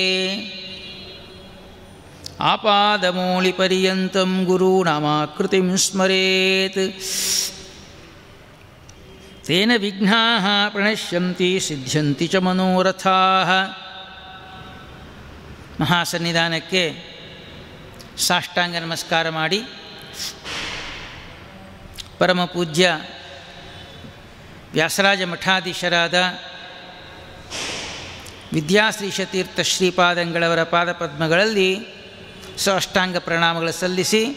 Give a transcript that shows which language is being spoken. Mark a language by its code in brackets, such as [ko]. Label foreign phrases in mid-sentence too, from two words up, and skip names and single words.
[sa] ಆಪಾದಮೌಳಿಪರ್ಯಂತಂ ಗುರುನಾಮಾಕೃತಿಂ ಸ್ಮರೇತ್. ತೇನ ವಿಘ್ನಾಃ ಪ್ರಣಶ್ಯಂತಿ ಸಿದ್ಧ್ಯಂತಿ ಚ ಮನೋರಥಾಃ. [kn] ಮಹಾಸನ್ನಿಧಾನಕ್ಕೆ ಸಾಷ್ಟಾಂಗ ನಮಸ್ಕಾರ ಮಾಡಿ ಪರಮಪೂಜ್ಯ ವ್ಯಾಸರಾಜ ಮಠಾಧೀಶರಾದ ವಿದ್ಯಾಶ್ರೀಶತೀರ್ಥ ಶ್ರೀಪಾದಂಗಳವರ ಪಾದಪದ್ಮಗಳಲ್ಲಿ ಸಾಷ್ಟಾಂಗ ಪ್ರಣಾಮಗಳು ಸಲ್ಲಿಸಿ